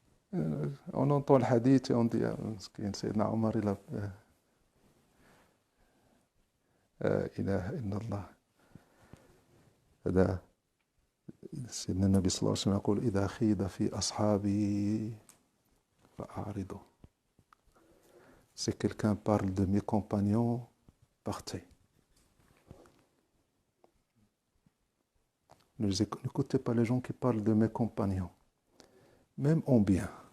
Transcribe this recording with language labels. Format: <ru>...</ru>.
<fr>On entend le hadith et on dit, Sayyidina Omar, il a</fr> <ar>إله إلا الله. هذا سيدنا النبي صلى الله عليه وسلم يقول إذا خيض في أصحابي فأعرضوا.</ar> <fr>Si quelqu'un parle de mes compagnons, partez. N'écoutez pas les gens qui parlent de mes compagnons, même en bien.</fr>